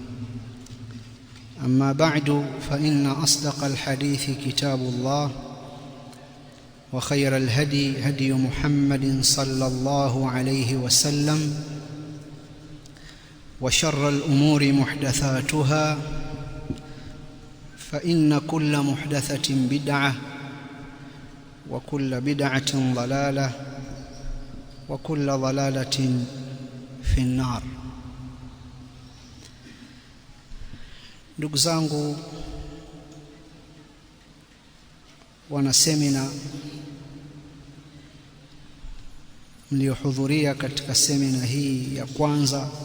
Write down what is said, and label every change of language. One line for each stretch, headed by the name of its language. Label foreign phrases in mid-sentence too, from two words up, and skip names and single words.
Arabic: أما بعد، فإن أصدق الحديث كتاب الله، وخير الهدي هدي محمد صلى الله عليه وسلم، وشر الأمور محدثاتها، فإن كل محدثة بدعة، وكل بدعة ضلالة، وكل ضلالة في النار.
Swahili: Ndugu zangu wana semina mliohudhuria katika semina hii ya kwanza